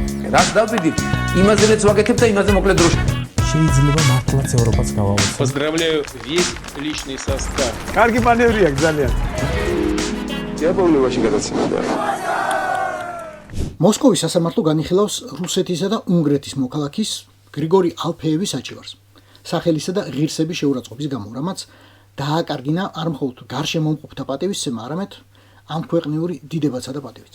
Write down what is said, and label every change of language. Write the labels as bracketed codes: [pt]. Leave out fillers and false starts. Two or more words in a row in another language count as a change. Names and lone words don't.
[ka] რას დავბედით? იმაზე რაც ვაკეთებ და იმაზე მოკლედ დროში. შეიძლება მართლაც ევროპაც გავავოცოთ. [ru] Поздравляю весь личный состав. [ka] კარგი მანევრია ძალიან. დიაბოლობაში გადაცემდა. მოსკოვის სასამართლო განიხილავს რუსეთისა და უნგრეთის მოქალაქის გრიგორი ალფეევის საჩივარს. სახელისა და ღირსების შეურაცხყოფის გამო, რამაც დააკარგინა არ მხოლოდ გარშემომყოფთა პატივისცემა, არამედ ამ ქვეყნიური დიდებაცა და პატივიც.